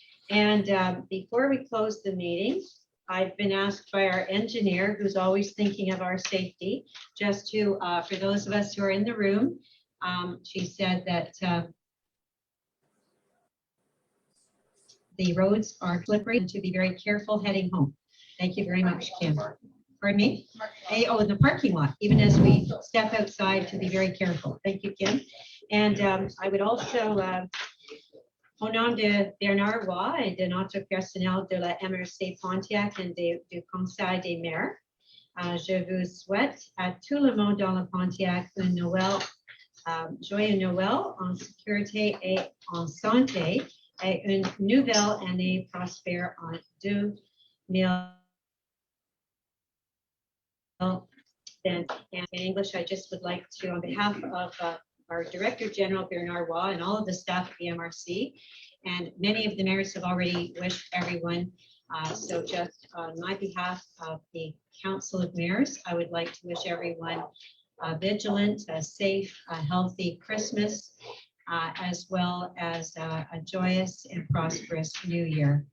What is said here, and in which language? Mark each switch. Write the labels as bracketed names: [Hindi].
[English] And before we close the meeting, I've been asked by our engineer, who's always thinking of our safety, just to, for those of us who are in the room, she said that the roads are slippery and to be very careful heading home. Thank you very much, Kim. Pardon me? Oh, in the parking lot, even as we step outside, to be very careful. Thank you, Kim. And I would also, [French] au nom de Bernard Roy et de notre personnel de la MRC Pontiac et du conseil des maires, je vous souhaite à tout le monde dans le Pontiac un Noël, joyeux Noël en sécurité et en santé, et une nouvelle année prospère en 2000. [English] And in English, I just would like to, on behalf of our Director General Bernard Roy and all of the staff at the MRC, and many of the mayors have already wished everyone. So just on my behalf of the Council of Mayors, I would like to wish everyone a vigilant, a safe, a healthy Christmas, as well as a joyous and prosperous new year.